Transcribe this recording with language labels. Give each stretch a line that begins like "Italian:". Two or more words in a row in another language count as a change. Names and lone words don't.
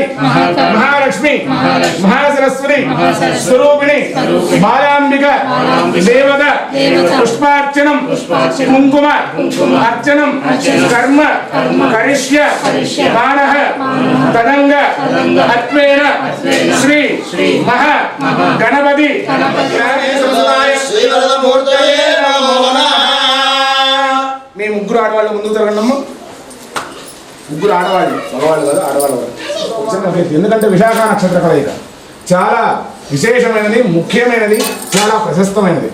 Sanskrit: महालक्ष्मी महासरस्वती स्वरूपिणी बालांबिका देवता पुष्पार्चनम कुंकुम अर्चनम कर्म करिष्य बाणः तदंग अत्वेन श्री महा गणपति
Telugu: మీ ముగ్గురు ఆడవాళ్ళు ముందుకు జరగండమ్మ. ముగ్గురు ఆడవాళ్ళు మగవాళ్ళు కాదు ఆడవాళ్ళు కాదు. ఎందుకంటే విశాఖ నక్షత్ర కలయిక చాలా విశేషమైనది ముఖ్యమైనది చాలా ప్రశస్తమైనది.